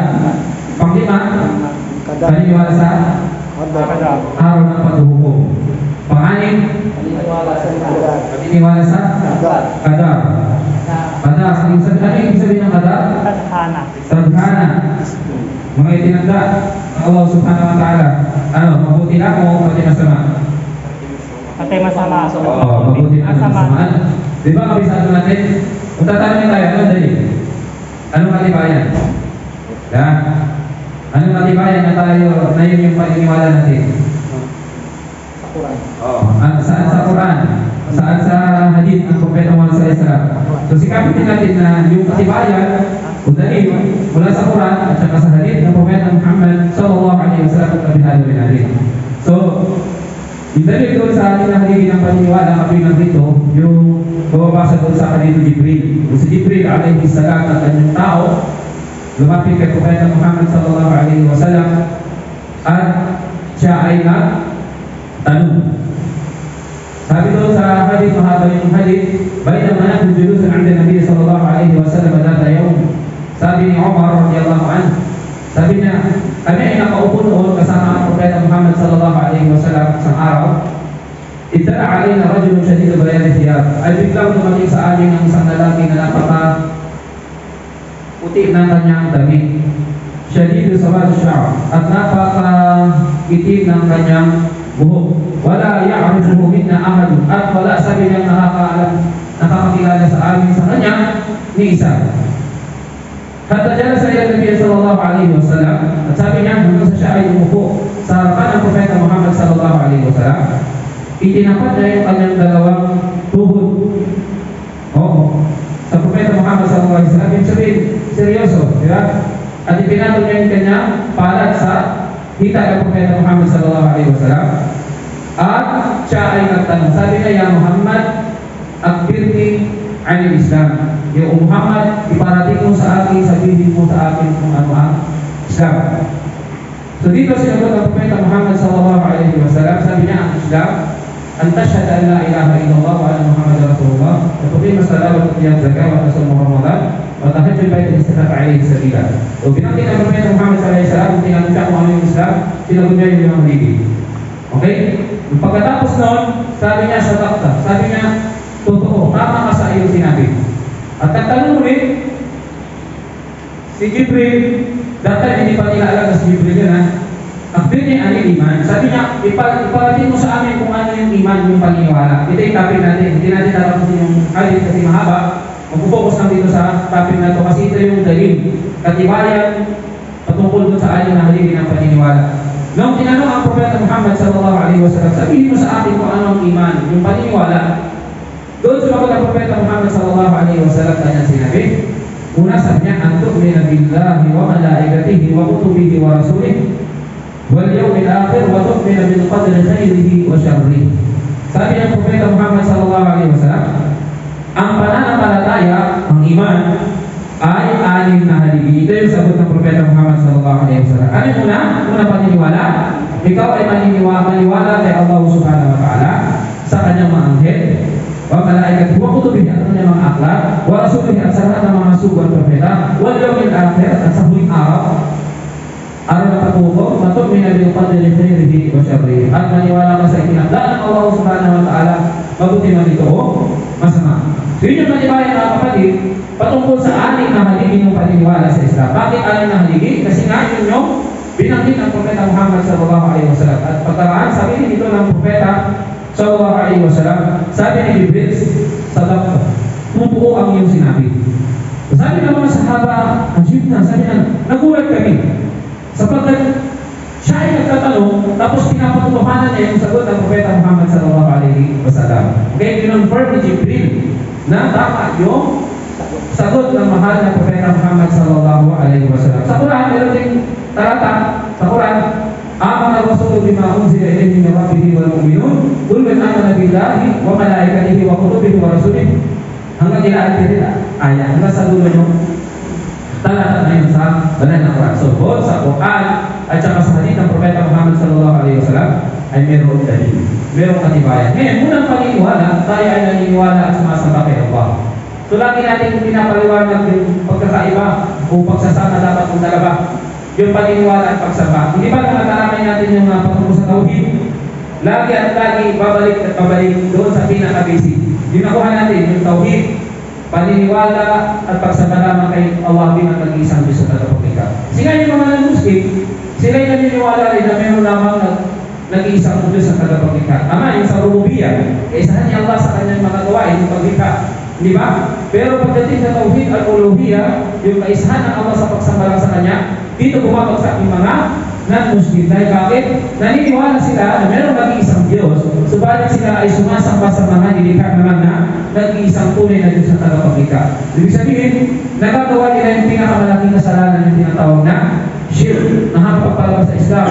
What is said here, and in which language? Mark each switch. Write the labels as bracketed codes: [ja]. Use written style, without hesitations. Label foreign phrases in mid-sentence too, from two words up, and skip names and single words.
[tl] Panglima, paniniwala sa araw ng paghuhukom. Panganim, paniniwala sa qadar. Qadar, ano yung sabihin ng qadar? Tadhana. Mga itinanda ng Allah [ar] سبحانه وتعالى. [tl] Ano, mabuti na o pati masama? Pati masama. Oo, mabuti na masama. Di ba kabisado natin? Kung tatanungin tayo, ano dali? Anong katibayan? Yeah. Anong katibayan na tayo, na yun yung paniniwala natin? Sa Quran. Saan sa Quran? Saan sa hadith ng Propeta Muhammad SAW? So sikapin natin na yung katibayan o dalil mula sa Quran at saka sa hadith ng Propeta Muhammad SAW kabinado rin natin. So, yung dalil doon sa ating nahagiging ng paniniwala kapag nandito, yung bababasa doon sa hadith ni Jibril. Si Jibril [ar] عليه السلام [tl] at kanyang tao lumapit kay Propeta Muhammad SAW at siya ay nagtanong. Sabi doon sa hadith, mahaba yung hadith, [ar] بينما نحن جلوس عند النبي صلى الله عليه وسلم ذات يوم. Sabi ni Umar رضي الله عنه, sabi niya, kami ay nakaupo noon kasama ang Propeta Muhammad صلى الله عليه وسلم sa araw. اطلع علينا رجل شديد بياض الثياب. [tl] Ay biglang dumating sa amin ang isang lalaki na napaka puti ng kanyang damit. [ar] شديد سواد الشعر, [tl] at napaka itim ng kanyang buhok. [ar] ولا يعرفه منا أحد, [tl] at wala sabi niyang nakakakilala sa amin sa kanya ni isa. [ar] حتى جلس إلى النبي صلى الله عليه وسلم, [tl] at sabi niya hanggang sa siya ay umupo sa harapan ng Propeta Muhammad [ar] صلى الله عليه وسلم, [tl] itinapat niya yung kanyang dalawang tuhod. Oo. Sa Propeta Muhammad [ar] صلى الله عليه وسلم, [tl] yung sabihin, seryoso, di ba? At ipinatong niya yung kanyang palad sa hita ng Propeta Muhammad [ar] صلى الله عليه وسلم. [tl] At siya ay nagtanong, sabi niya, [ar] يا محمد أخبرني عن الإسلام. Ya Muhammad, [tl] iparating mo sa akin, sabihin mo sa akin kung ano ang Islam. So dito sinagot ng Propeta Muhammad [ar] صلى الله عليه وسلم, [tl] sabi niya ang Islam, [ar] أن تشهد أن لا إله إلا الله وأن محمدا رسول الله وتقيم الصلاة وتؤتي الزكاة وتصوم رمضان وتحج البيت الاستطاعة عليه سبيلا. [tl] So binanggit ng Propeta Muhammad [ar] صلى الله عليه وسلم, [tl] tinanong siya kung ano yung Islam, sinagot niya yung mga haligi. Okay? Pagkatapos noon, sabi niya sa takta, sabi niya, totoo, tama ka sa iyong sinabi. At nagtanong ulit, si Jibril, dati hindi pa nila alam na si Jibril yun, ha? [ar] أخبرني عن الإيمان. [tl] Sabi niya, iparating mo sa amin kung ano yung iman, yung paniniwala. Ito yung topic natin. Hindi natin tatapusin yung hadith kasi mahaba. Mag-focus lang dito sa topic na ito kasi ito yung dalil. Katibayan, patungkol dun sa anin na haligi ng paniniwala. Nung tinanong ang Propeta Muhammad [ar] صلى الله عليه وسلم, [tl] sabihin mo sa atin kung ano ang iman, yung paniniwala. Doon sumagot ang Propeta Muhammad [ar] صلى الله عليه وسلم [tl] kanyang sinabi, una sabi niya, [ar] أن تؤمن بالله وملائكته وكتبه ورسله واليوم الآخر وتؤمن بالقدر خيره وشره. [tl] Sabi ng Propeta Muhammad [ar] صلى الله عليه وسلم, [tl] ang pananampalataya, ang iman, ay 6 na haligi. Ito yung sagot ng Propeta Muhammad [ar] صلى الله عليه وسلم. [tl] Ano yung una paniniwala? Ikaw ay maniwala kay Allah [ar] سبحانه وتعالى [tl] sa kanyang mga anghel, [ar] وملائكة وكتبه [tl] at kanyang mga aklat, [ar] ورسله [tl] at sa lahat ng mga sugo at propeta, [ar] واليوم الآخر [tl] at sa huling araw, araw na patuko, [ar] تؤمن بالقدر خيره وشره, [tl] at maniwala ka sa itinakda ng Allah [ar] سبحانه وتعالى, [tl] mabuti man ito o masama. So yun yung maniwala mga kapatid patungkol sa 6 na haligi ng paniniwala sa Islam. Bakit 6 na haligi? Kasi nga yun yung binanggit ng Propeta Muhammad [ar] صلى الله عليه وسلم. [tl] At pagkaraan, sabi dito ng Propeta [ar] صلى الله عليه وسلم, [tl] sabi ni Jibril, sadaqta, totoo ang iyong sinabi. Sabi ng mga sahaba, ajib na, sabi na, nagulat kami. Sapagkat siya ay nagtatanong, tapos pinapatutuhanan niya yung sagot ng Propeta Muhammad [ar] صلى الله عليه وسلم. [tl] Okay, kinonfirm ni Jibril na tama yung sagot ng mahal na Propeta Muhammad [ar] صلى الله عليه وسلم. [tl] Sa Quran, meron ding talata sa Quran, [ar] آمن الرسول بما أنزل إليه من ربه والمؤمنون كل آمن بالله وملائكته وكتبه ورسله. [tl] Hanggang ila ayat hanggang sa dulo yung talata na yun sa banal na Quran. So, both sa Quran at saka sa hadith ng Propeta Muhammad [ar] صلى الله عليه وسلم [tl] ay merong dalil, merong katibayan. Ngayon, unang paniniwala, tayo ay naniniwala at sumasamba kay Allah. So, lagi natin pinapaliwanag yung pagkakaiba o pagsasama dapat kung dalawa. Yung paniniwala at pagsamba. Hindi ba nakatamay natin yung patungkol sa tauhid? Lagi at lagi, babalik at babalik doon sa pinaka-basic. Yung nakuha natin, yung tauhid, paniniwala at pagsamba lamang kay Allah bilang nag-iisang Diyos sa tagapaglikha. Kasi nga yung mga non-Muslim, sila yung naniniwala rin na meron lamang nag-iisang Diyos sa tagapaglikha. Ama, yung sa rububiyya, kaisahan niya Allah sa kanyang mga gawain, yung paglikha. Di ba? Pero pagdating sa [ar] توحيد الألوهية, [tl] yung kaisahan ng Allah sa pagsamba lang sa kanya, dito bumabagsak yung mga non-Muslim. Dahil bakit? Naniniwala sila na meron nag-iisang Diyos, subalit sila ay sumasamba sa mga nilikha naman na nag-iisang tunay na Diyos sa tagapaglikha. Ibig sabihin, nagagawa nila yung pinakamalaking kasalanan yung tinatawag na shirk, na nakapagpalabas sa Islam.